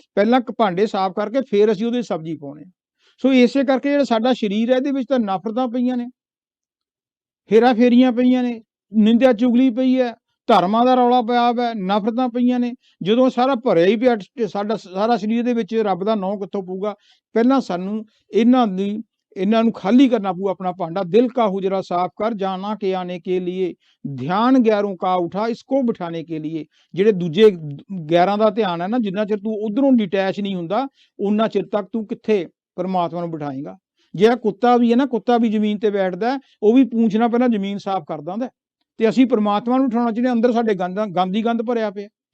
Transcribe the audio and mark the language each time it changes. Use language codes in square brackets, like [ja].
[pa] ਪਹਿਲਾਂ ਭਾਂਡੇ ਸਾਫ਼ ਕਰਕੇ ਫਿਰ ਅਸੀਂ ਉਹਦੇ ਸਬਜ਼ੀ ਪਾਉਣੇ। ਸੋ ਇਸੇ ਕਰਕੇ ਜਿਹੜਾ ਸਾਡਾ ਸਰੀਰ ਹੈ, ਇਹਦੇ ਵਿੱਚ ਤਾਂ ਨਫ਼ਰਤਾਂ ਪਈਆਂ ਨੇ, ਹੇਰਾ ਫੇਰੀਆਂ ਪਈਆਂ ਨੇ, ਨਿੰਦਿਆ ਚੁਗਲੀ ਪਈ ਹੈ, ਧਰਮਾਂ ਦਾ ਰੌਲਾ ਪਿਆ ਹੈ, ਨਫ਼ਰਤਾਂ ਪਈਆਂ ਨੇ। ਜਦੋਂ ਸਾਰਾ ਭਰਿਆ ਹੀ ਪਿਆ ਸਾਡਾ ਸਾਰਾ ਸਰੀਰ ਦੇ ਵਿੱਚ, ਰੱਬ ਦਾ ਨਾਂ ਕਿੱਥੋਂ ਪਊਗਾ? ਪਹਿਲਾਂ ਸਾਨੂੰ ਇਹਨਾਂ ਨੂੰ ਖਾਲੀ ਕਰਨਾ ਪਊ ਆਪਣਾ ਭਾਂਡਾ। [hi] ਦਿਲ ਕਾ ਹੁਜਰਾ ਸਾਫ਼ ਕਰ, ਜਾना के आने के लिए, ध्यान गैरों का उठा, इसको बिठाने के लिए। [pa] ਜਿਹੜੇ ਦੂਜੇ ਗੈਰਾਂ ਦਾ ਧਿਆਨ ਹੈ ਨਾ, ਜਿੰਨਾ ਚਿਰ ਤੂੰ ਉਧਰੋਂ ਡਿਟੈਚ ਨਹੀਂ ਹੁੰਦਾ, ਉਨਾ ਚਿਰ ਤੱਕ ਤੂੰ ਕਿੱਥੇ ਪਰਮਾਤਮਾ ਨੂੰ ਬਿਠਾਏਗਾ। ਜਿਹੜਾ ਕੁੱਤਾ ਵੀ ਹੈ ਨਾ, ਕੁੱਤਾ ਵੀ ਜ਼ਮੀਨ ਤੇ ਬੈਠਦਾ, ਉਹ ਵੀ ਪੂੰਛ ਨਾਲ ਪਹਿਲਾਂ ਜ਼ਮੀਨ ਸਾਫ਼ ਕਰਦਾ ਹੁੰਦਾ। ਤੇ ਅਸੀਂ ਪਰਮਾਤਮਾ ਨੂੰ ਬਿਠਾਉਣਾ ਚਾਹੀਦਾ, ਅੰਦਰ ਸਾਡੇ ਗੰਦ ਹੀ ਗੰਦ ਭਰਿਆ ਪਿਆ।